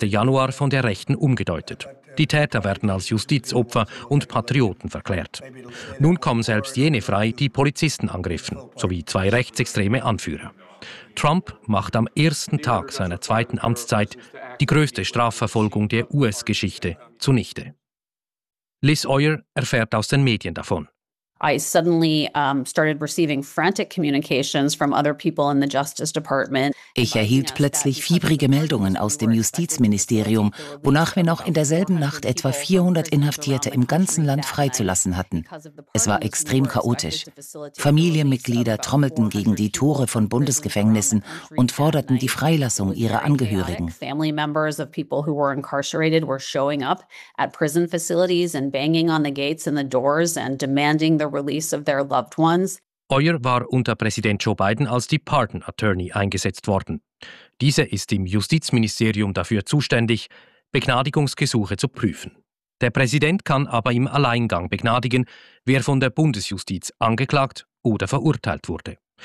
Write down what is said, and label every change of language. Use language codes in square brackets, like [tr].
[de] Januar von der Rechten umgedeutet. Die Täter werden als Justizopfer und Patrioten verklärt. Nun kommen selbst jene frei, die Polizisten angriffen, sowie zwei rechtsextreme Anführer. Trump macht am ersten Tag seiner zweiten Amtszeit die größte Strafverfolgung der US-Geschichte zunichte. Liz Oyer erfährt aus den Medien davon. [en] I suddenly started receiving frantic communications from other people in the Justice Department. [de] Ich erhielt plötzlich fiebrige Meldungen aus dem Justizministerium, wonach wir noch in derselben Nacht etwa 400 Inhaftierte im ganzen Land freizulassen hatten. Es war extrem chaotisch. Familienmitglieder trommelten gegen die Tore von Bundesgefängnissen und forderten die Freilassung ihrer Angehörigen. [en] Family members of people who were incarcerated were showing up at prison facilities and banging on the gates and the doors and demanding the release of their loved ones. [de] Oyer war unter Präsident Joe Biden als Pardon Attorney eingesetzt worden. Dieser ist im Justizministerium dafür zuständig, Begnadigungsgesuche zu prüfen. Der Präsident kann aber im Alleingang begnadigen, wer von der Bundesjustiz angeklagt oder verurteilt wurde.